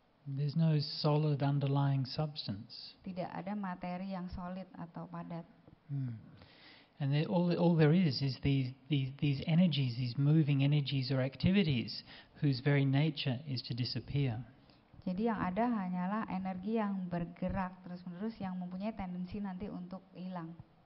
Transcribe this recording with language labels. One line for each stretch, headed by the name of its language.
English: There's no solid underlying substance.
Indonesian: Tidak ada materi yang solid atau padat.
English: And all there is these energies, these moving energies or activities, whose very nature is to disappear.
Indonesian: Jadi yang ada hanyalah energi yang bergerak terus-menerus yang mempunyai tendensi nanti untuk hilang.